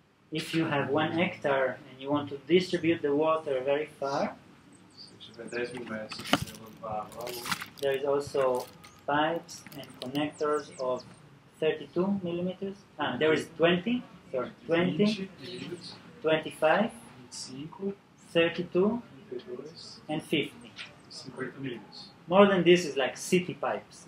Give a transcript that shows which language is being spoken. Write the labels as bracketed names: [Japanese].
[English] If you have 1 hectare and you want to distribute the water very far, [Portuguese] Se tiver 10 mil metros, você levar lá [English] there is also pipes and connectors of 32 millimeters. There is 20, sorry, 20, [Portuguese] 20 milímetros, 25, 25, 32, 32 [English] and 50. [Portuguese] e 50 milímetros. [English] More than this is like city pipes.